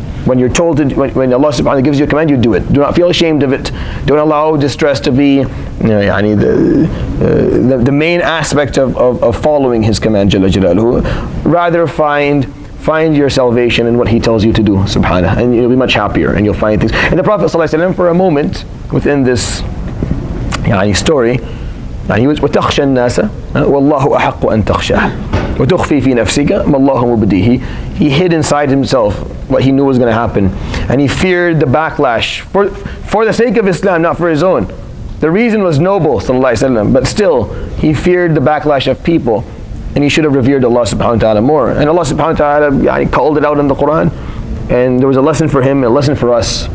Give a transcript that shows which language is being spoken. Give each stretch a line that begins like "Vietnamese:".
English: When you're told to, when Allah subhanahu wa ta'ala gives you a command, you do it. Do not feel ashamed of it. Don't allow distress to be the main aspect of following His command Jalla Jalaluhu. Rather find find your salvation in what he tells you to do, subhanAllah, and you'll be much happier and you'll find things. And the Prophet ﷺ, for a moment within this story, he was
Arabic: وَتَخْشَى النَّاسَ وَاللَّهُ أَحَقُّ أَن تَخْشَاهُ وَتُخْفِي فِي نَفْسِكَ مَا اللَّهُ مُبْدِيهِ.
English: He hid inside himself what he knew was going to happen, and he feared the backlash for the sake of Islam, not for his own. The reason was noble, sallallahu alaihi wasallam, but still he feared the backlash of people, and he should have revered Allah subhanahu wa ta'ala more. And Allah subhanahu wa ta'ala called it out in the Quran, and there was a lesson for him, a lesson for us.